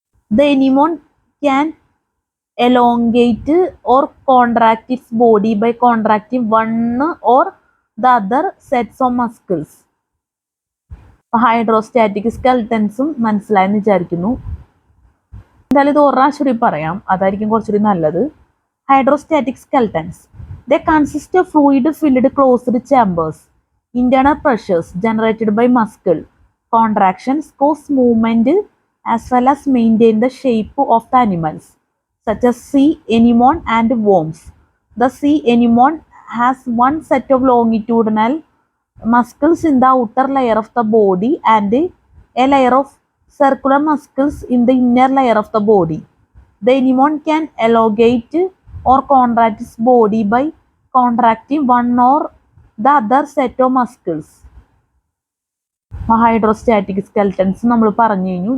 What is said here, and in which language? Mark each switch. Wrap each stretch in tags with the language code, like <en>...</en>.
<en>The anemone can elongate or contract its body by contracting one or the other sets of muscles.</en> <ml>Hydrostatic സ്കെൽട്ടൻസും മനസ്സിലായെന്ന് വിചാരിക്കുന്നു. എന്തായാലും ഇത് ഒരു പ്രാവശ്യം കൂടി പറയാം, അതായിരിക്കും കുറച്ചുകൂടി നല്ലത്. Hydrostatic സ്കെൽട്ടൻസ്.</ml> <en>They consist of fluid-filled closed chambers. Internal pressures generated by muscle contractions cause movement as well as maintain the shape of the animals, such as sea anemone and worms. The sea anemone has one set of longitudinal muscles in the outer layer of the body and a layer of circular muscles in the inner layer of the body. The anemone can elongate or contract its body by contracting one or the other set of muscles.</en> <ml>Hydrostatic സ്കെൽട്ടൻസ് നമ്മൾ പറഞ്ഞു കഴിഞ്ഞു.</ml>